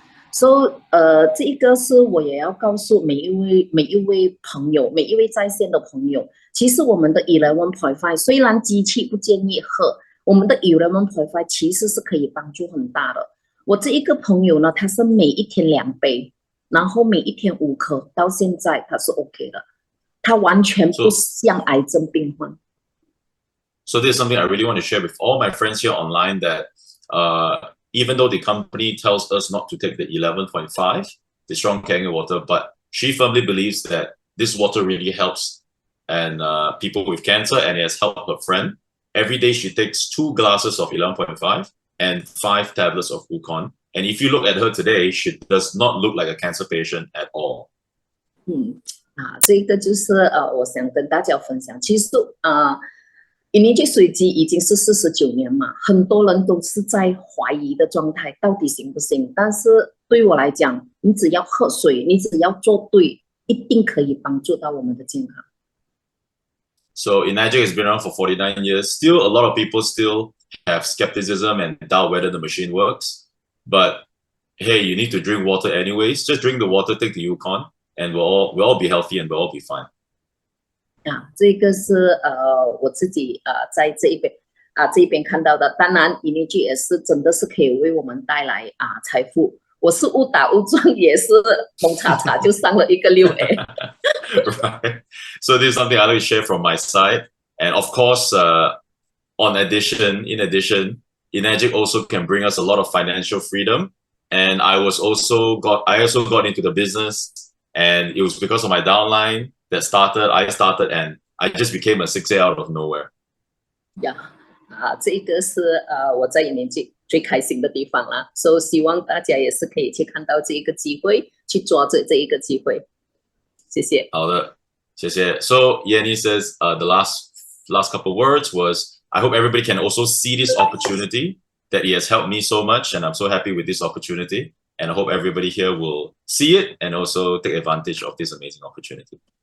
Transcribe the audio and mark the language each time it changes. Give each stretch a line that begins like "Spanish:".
Chinese: So 这一个是我也要告诉每一位朋友，每一位在线的朋友，其实我们的 11.5 虽然机器不建议喝，我们的 11.5 其实是可以帮助很大的。我这一个朋友呢，他是每一天2杯，然后每一天5颗，到现在他是 OK 的，他完全不像癌症病患。
English: So this is something I really want to share with all my friends here online, that even though the company tells us not to take the 11.5, the strong Kangen water, but she firmly believes that this water really helps and people with cancer, and it has helped her friend. Every day she takes 2 glasses of 11.5 and 5 tablets of Wukon. And if you look at her today, she does not look like a cancer patient at all.
Chinese: 这个就是我想跟大家分享。其实Enagic 水机已经是49年嘛，很多人都是在怀疑的状态，到底行不行？但是对我来讲，你只要喝水，你只要做对，一定可以帮助到我们的健康。
English: So Enagic has been around for 49 years. Still, a lot of people still have skepticism and doubt whether the machine works. But hey, you need to drink water anyways. Just drink the water, take the Yukon, and we'll all be healthy and we'll all be fine.
Chinese: 这个是我自己在这一边看到的。当然 ，Enagic 也是真的是可以为我们带来财富。我是误打误撞，也是蒙查查就上了一个6A。
English: Right. So this is something I like to share from my side, and of course, in addition, Enagic also can bring us a lot of financial freedom. And I also got into the business, and it was because of my downline that I started, and I just became a 6A out of nowhere. Yeah.
Chinese: 这个是我在Enagic最开心的地方啦，所以希望大家也是可以去看到这一个机会，去抓住这一个机会。谢谢。好的，谢谢。
English: So Yenny says the last couple words was, I hope everybody can also see this opportunity, that he has helped me so much, and I'm so happy with this opportunity, and I hope everybody here will see it and also take advantage of this amazing opportunity.